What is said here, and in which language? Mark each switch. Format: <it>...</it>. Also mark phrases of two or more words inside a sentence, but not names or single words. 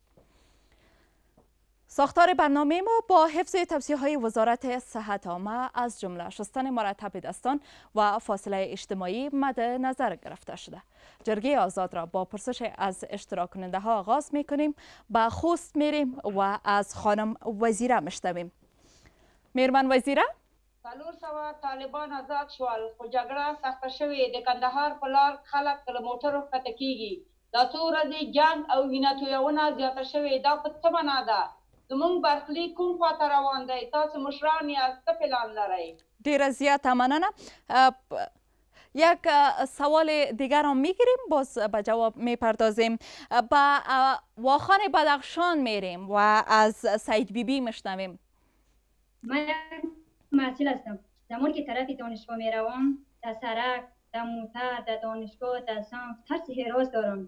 <fa>ساختار برنامه ما با حفظ توصیه‌های وزارت صحت عامه از جمله شستن مرتب دستان و فاصله اجتماعی مد نظر گرفته شده. جرگه آزاد را با پرسش از اشتراک کننده ها آغاز می کنیم. به خوست میریم و از خانم وزیره میشنویم.</fa> <ps>میرمن وزیره، 400 طالبان آزاد شول خو جګړه سخته شوې د کندهار په لار خلک له موټرو ښکته کیږي. دا څو ورځې جنګ او وینه تویونه زیاته شوې. دا په څه معنا ده؟ زموږ برخلیک کوم خواته روان دی؟ تاسو مشران یاست، څه پلان لرئ؟ ډیره زیاته مننه.</ps> <fa>یک سوال دیگر هم میگیریم، باز به جواب میپردازیم. به واخان بدخشان میریم و از سعید بیبی میشنویم. من محصول هستم. زمان که طرف دانشگاه میروم، در سرک، در موتر، در دانشگاه، در سمت ترس هراس دارم.</fa>